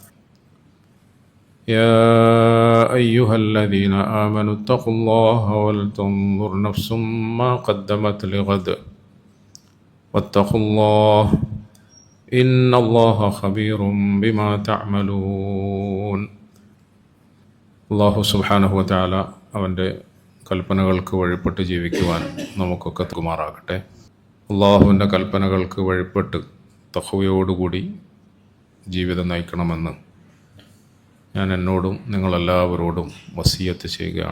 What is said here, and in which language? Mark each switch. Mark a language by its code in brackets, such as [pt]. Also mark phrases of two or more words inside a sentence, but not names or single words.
[ar] يا أيها الذين آمنوا اتقوا الله ولتنظر نفس ما قدمت لغد واتقوا الله إن الله خبير بما تعملون. الله سبحانه وتعالى [ml] അവൻ്റെ കൽപ്പനകൾക്ക് വഴിപ്പെട്ട് ജീവിക്കുവാൻ നമുക്കൊക്കെ തുമാറാകട്ടെ. അള്ളാഹുവിൻ്റെ കൽപ്പനകൾക്ക് വഴിപ്പെട്ട് തഖ്വയോടുകൂടി ജീവിതം നയിക്കണമെന്ന് ഞാൻ എന്നോടും നിങ്ങളെല്ലാവരോടും വസിയത്ത് ചെയ്യുകയാണ്.